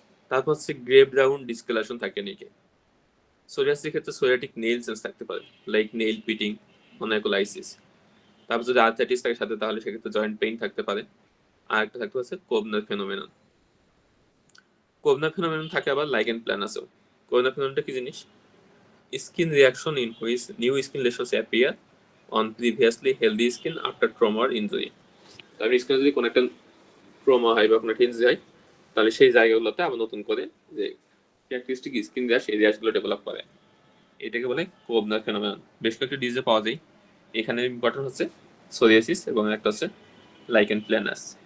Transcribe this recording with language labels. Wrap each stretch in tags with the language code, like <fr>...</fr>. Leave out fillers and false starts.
<bn>তারপর হচ্ছে grey brown discolouration থাকে নেকে। সোরিয়াসিসের ক্ষেত্রে সোরিয়াটিক নেইল চেঞ্জ থাকতে পারে, লাইক নেইল পিটিং, অনাইকোলাইসিস। তারপর যদি আর্থ্রাইটিস থাকে সাথে তাহলে সেক্ষেত্রে জয়েন্ট পেইন থাকতে পারে। আর একটা থাকতে পারে কোবনার ফেনোমেনন। কোবনার ফেনোমেনন থাকে আবার লাইকেন প্ল্যানাসেও। কোবনার ফেনোমেননটা কি জিনিস?</bn> <en>Skin reaction in which new skin lesions appear on previously healthy skin after trauma or injury.</en> <bn>তারপরে স্কিনে যদি কোনো একটা ট্রমা হয় বা কোনো একটা ইনজুরি হয় তাহলে সেই জায়গাগুলোতে আবার নতুন করে যে ক্যারেক্টারিস্টিক স্কিন র্যাশ, এই র্যাশগুলো ডেভেলপ করে, এটাকে বলে কোবনার ফেনোমেনন। বেশ কয়েকটা ডিজিজে পাওয়া যায়, এখানে ইম্পর্টেন্ট হচ্ছে সোরিয়াসিস এবং একটা হচ্ছে লাইকেন প্ল্যানাস।</bn>